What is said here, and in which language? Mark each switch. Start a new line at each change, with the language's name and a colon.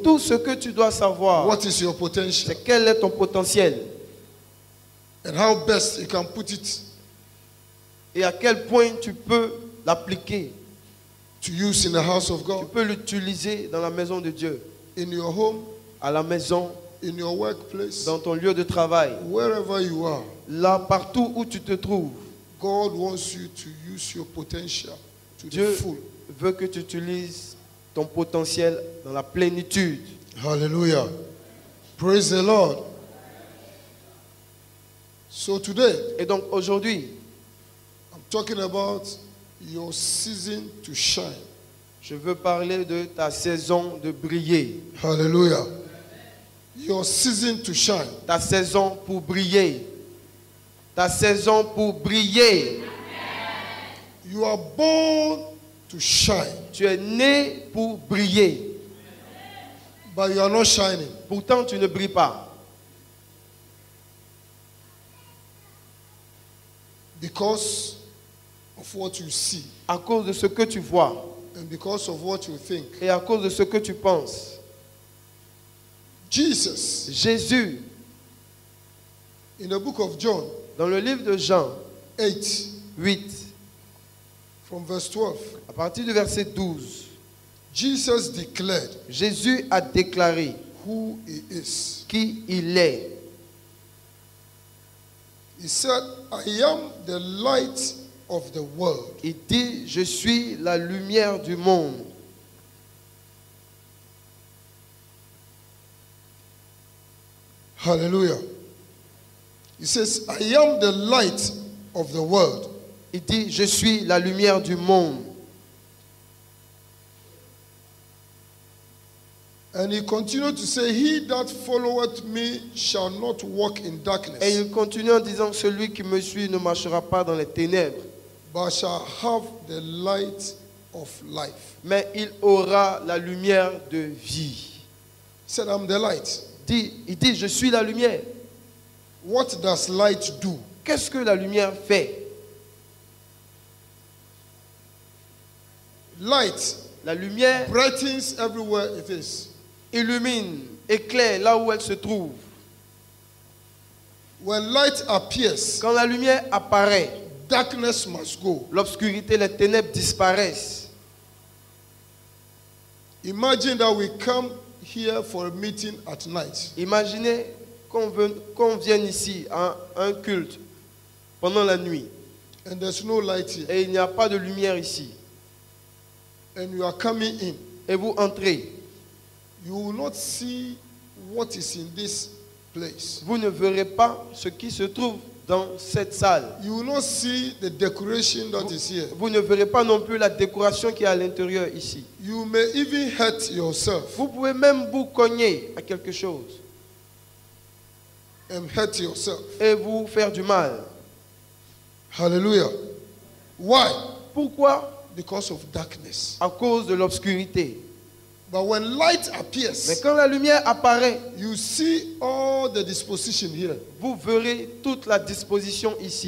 French: Tout ce que tu dois savoir,
English: what is your potential,
French: c'est quel est ton potentiel
English: and how best you can put it
French: et à quel point tu peux l'appliquer.
English: to use in the house of
French: Tu
English: God,
French: peux l'utiliser dans la maison de Dieu,
English: in your home,
French: à la maison,
English: in your workplace,
French: dans ton lieu de travail,
English: wherever you are.
French: là partout où tu te trouves.
English: God wants you to use your potential to the
French: Dieu
English: full.
French: veut que tu utilises ton potentiel dans la plénitude.
English: Hallelujah. Praise the Lord. So today,
French: Et donc aujourd'hui,
English: I'm talking about your season to shine.
French: je veux parler de ta saison de briller.
English: Hallelujah. Your season to shine.
French: Ta saison pour briller. Ta saison pour briller.
English: You are born to shine,
French: Tu es né pour briller.
English: but you are not shining.
French: Pourtant, tu ne brilles pas.
English: Because of what you see
French: À cause de ce que tu vois
English: and because of what you think.
French: et à cause de ce que tu penses.
English: Jesus,
French: Jésus,
English: in the book of John
French: dans le livre de Jean
English: 8,
French: 8,
English: from verse 12,
French: à partir du verset 12,
English: Jesus declared
French: Jésus a déclaré
English: who he is.
French: qui il est.
English: He said, I am the light of the world.
French: Il dit, je suis la lumière du monde.
English: Hallelujah. He says, I am the light of the world.
French: Il dit, je suis la lumière du monde.
English: And he continued to say, he that followeth me shall not walk in
French: Et
English: darkness,
French: il continue en disant, celui qui me suit ne marchera pas dans les ténèbres,
English: but shall have the light of life.
French: mais il aura la lumière de vie.
English: He said, I'm the light.
French: Il dit, je suis la lumière.
English: What does light do?
French: Qu'est-ce que la lumière fait?
English: Light
French: La lumière
English: brightens everywhere it is.
French: illumine, éclaire là où elle se trouve.
English: When light appears,
French: Quand la lumière apparaît,
English: darkness must go.
French: l'obscurité, les ténèbres disparaissent.
English: Imagine that we come here for a meeting at night.
French: Imaginez qu'on vienne ici à un culte pendant la nuit
English: And there's no light here.
French: et il n'y a pas de lumière ici.
English: And you are coming in.
French: Et vous entrez,
English: You will not see what is in this place.
French: vous ne verrez pas ce qui se trouve dans cette salle.
English: You will not see the decoration that is here.
French: Vous ne verrez pas non plus la décoration qui est à l'intérieur ici.
English: You may even hurt yourself
French: Vous pouvez même vous cogner à quelque chose
English: and hurt yourself.
French: et vous faire du mal.
English: Hallelujah. Why?
French: Pourquoi?
English: Because of darkness.
French: À cause de l'obscurité.
English: But when light
French: Mais
English: appears,
French: quand la lumière apparaît,
English: you see all the disposition here.
French: vous verrez toute la disposition ici.